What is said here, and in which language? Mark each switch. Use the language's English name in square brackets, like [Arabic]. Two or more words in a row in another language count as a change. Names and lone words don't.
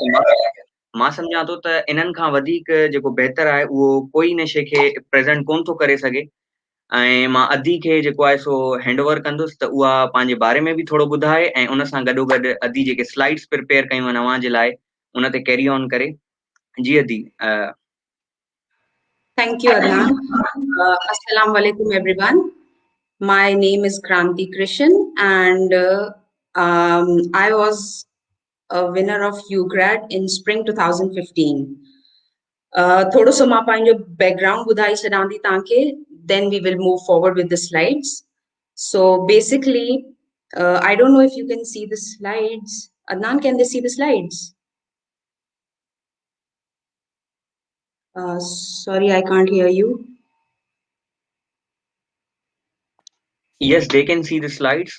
[Sindhi] त मां सम्झां थो त इन्हनि खां वधीक जेको बहितर आहे उहो कोई इन शइ खे प्रेज़ेंट कोन थो करे सघे। ऐं मां अदी खे जेको आहे सो [English] hand over [Sindhi] कंदुसि त उहा पंहिंजे बारे में बि थोरो ॿुधाए ऐं उन सां गॾोगॾु अदी जेके [English] slides prepare [Sindhi] कयूं आहिनि अव्हां जे लाइ उन ते [English] carry on [Sindhi] करे। जी अदी। [English] Thank you, Adnan. [Arabic] السلام عليكم, [English] everyone. My name is Kranti Krishan, and I was a winner of UGrad in spring 2015. [Sindhi] थोड़ो सो मां पंहिंजो background ॿुधाए छॾां थी तव्हांखे, [English] then we will move forward with the slides. So basically, I don't know if you can see the slides. Adnan, can they see the slides? Sorry, I can't hear you. Yes, they can see the slides.